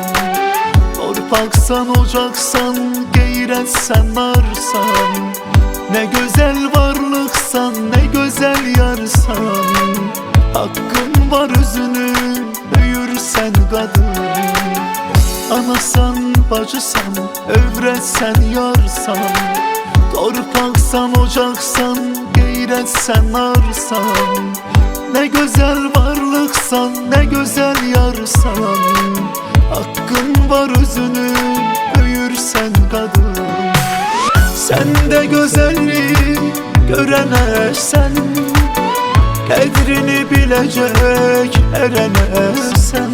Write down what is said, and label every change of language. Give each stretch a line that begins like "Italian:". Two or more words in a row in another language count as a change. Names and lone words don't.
Azerbaijani: Torpaqsan, ocaqsan, qeyrətsən, narsan. Nə gözəl varlıqsan, nə gözəl yarsan. Haqqın var özünü böyürsən qadın. Anasan, bacısan, övrətsən, yarsan. Torpaqsan, ocaqsan, qeyrətsən, narsan.
Turkish: Ne güzel varlıksan, ne güzel yarsan. Hakkın var özünü büyürsen kadın. Sende güzelliği görene sen, kadrini bilecek erene sen.